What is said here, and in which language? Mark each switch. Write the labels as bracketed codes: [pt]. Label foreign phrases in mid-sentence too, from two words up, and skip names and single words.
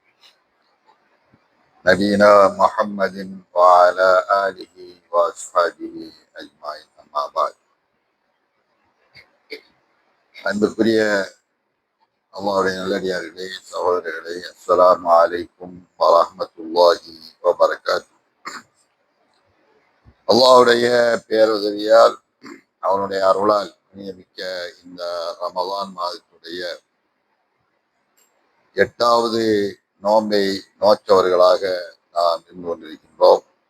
[ar] نبينا محمد وعلى آله وأصحابه أجمعين أما بعد [ta] அன்புக்குரிய அல்லாஹ்வுடைய நல்லடியார்களே சகோதரர்களே [ar] السلام عليكم ورحمة الله وبركاته. [ta] அல்லாஹ்வுடைய பேருதவியால் அவனுடைய அருளால் நியமிக்க இந்த ரமலான் மாதத்துடைய 8வது நோன்பை நோற்றவர்களாக நாம் இருந்து கொண்டிருக்கின்றோம்.